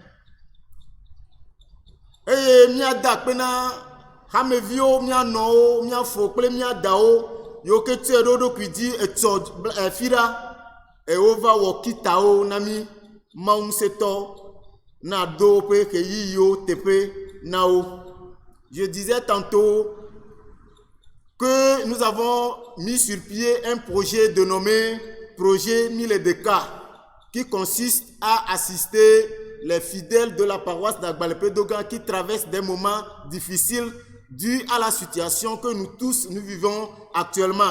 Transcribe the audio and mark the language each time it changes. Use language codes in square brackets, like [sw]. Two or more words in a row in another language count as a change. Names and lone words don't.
[ee] eye míada akpe na hameviwo míanɔwo míafo kple míadawo yiwo ke tɔe ɖo ɖokui dzi etsɔ fi ɖa wova wɔ kitawo na mí Mawu ŋusẽtɔ na do woƒe ɣeyiɣiwo teƒe na wo. [fr] Je disais tantôt que nous avons mis sur pied un projet dénommé Projet 1000 de cas qui consiste à assister les fidèles de la paroisse d'Agbalépé Dogan qui traversent des moments difficiles dus à la situation que nous tous nous vivons actuellement.